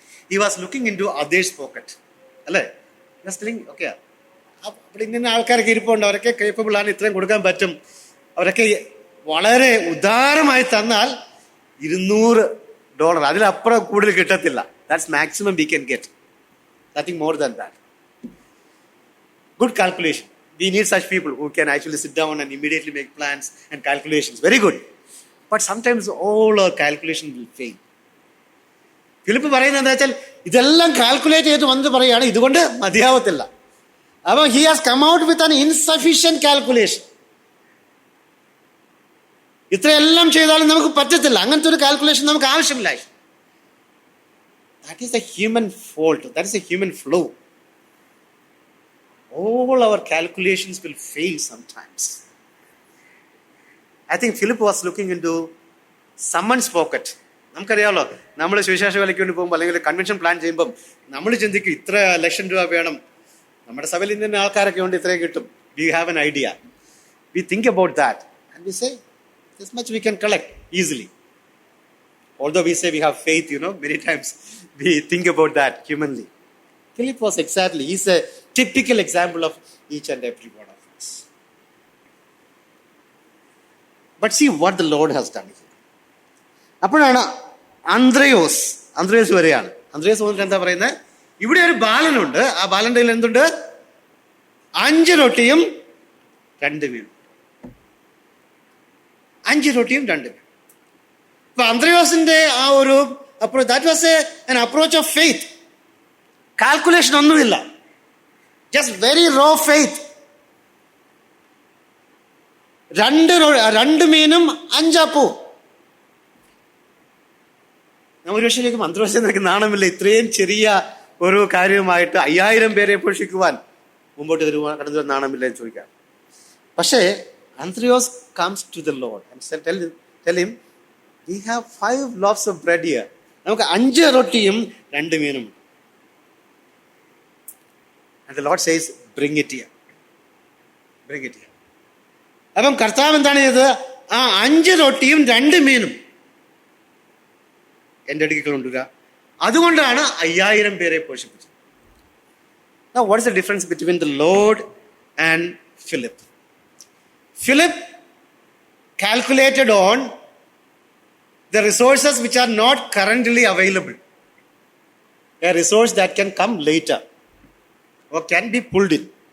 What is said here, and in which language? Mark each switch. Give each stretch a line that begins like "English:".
English: he was looking into others pocket,
Malayalam: അല്ലേ? Okay, അവിടെ ഇങ്ങനെ ആൾക്കാരൊക്കെ ഇരിപ്പുണ്ട്, അവരൊക്കെ കേപ്പബിൾ ആണ്, ഇത്രയും കൊടുക്കാൻ പറ്റും, അവരൊക്കെ വളരെ ഉദാരമായി തന്നാൽ $200, അതിലപ്പുറം കൂടുതൽ കിട്ടത്തില്ല.
English: That's maximum we can get, nothing more than that. Good calculation. We need such people who can actually sit down and immediately make plans and calculations. Very good. But sometimes all our calculation will fail.
Malayalam: Philip പറയുന്നത് എന്താ വെച്ചാൽ, ഇതെല്ലാം calculate ചെയ്ത് വന്ന് പറയുകയാണ്, ഇതുകൊണ്ട് മതിയാവത്തില്ല. അപ്പം
English: he has come out with an insufficient calculation.
Malayalam: ഇത്രയെല്ലാം ചെയ്താലും നമുക്ക് പറ്റത്തില്ല, അങ്ങനത്തെ ഒരു കാൽക്കുലേഷൻ നമുക്ക് ആവശ്യമില്ല.
English: That is a human fault. That is a human flaw. All our calculations will fail sometimes. I think Philip was looking into someone's pocket.
Malayalam: നമുക്കറിയാമല്ലോ, നമ്മൾ സുവിശേഷ വേലയ്ക്ക് വേണ്ടി പോകുമ്പോൾ അല്ലെങ്കിൽ കൺവെൻഷൻ പ്ലാൻ ചെയ്യുമ്പം നമ്മൾ ചിന്തിക്കും, ഇത്ര ലക്ഷം രൂപ വേണം, നമ്മുടെ സഭയിൽ ഇന്ന ആൾക്കാരൊക്കെ ഉണ്ട്, ഇത്രയും കിട്ടും.
English: We have an idea. We think about that and we say, this much we can collect easily. Although we say we have faith, many times we think about that humanly. Philip was exactly, he's a typical example of each and every one of us. But see what the Lord has done here.
Malayalam: അപ്പോഴാണ് അന്ത്രയോസ് വരെയാണ്. അന്ത്രയോസ് വന്നിട്ട് എന്താ പറയുന്നത്, ഇവിടെ ഒരു ബാലനുണ്ട്, ആ ബാലന്റെ കയ്യിൽ എന്തുണ്ട്? 5 റൊട്ടിയും 2 മീനും. 5 റൊട്ടിയും 2 മീനും. അപ്പൊ അന്ത്രയോസിന്റെ ആ ഒരു
English: That was an approach of faith.
Malayalam: Calculation ഒന്നുമില്ല,
English: just very raw faith.
Malayalam: 2 മീനും 5 അപ്പവും. ഞാൻ ഒരു പക്ഷേ മന്ത്രവാദിക്ക് നാണമില്ല, ഇത്രയും ചെറിയ ഒരു കാര്യമായിട്ട് 5000 പേരെ പോഷിക്കുവാൻ മുമ്പോട്ട് കടന്നു വരാൻ നാണമില്ല എന്ന് ചോദിക്കാം. പക്ഷേ
English: Andreas comes to the Lord and tell him, we have 5 loaves of bread here.
Malayalam: നമുക്ക് 5 റൊട്ടിയും 2 മീനും.
English: And the Lord says, bring it here. Bring it here.
Malayalam: അപ്പം കർത്താവ് എന്താണ് ചെയ്തത്? ആ 5 റൊട്ടിയും 2 മീനും എൻ്റെ അടുക്കൽ കൊണ്ടുവരിക. അതുകൊണ്ടാണ് 5000 പേരെ പോഷിപ്പിച്ചത്.
English: Now what is the difference between the Lord and Philip? Philip calculated on the resources which are not currently available, a resource that can come later or can be pulled in.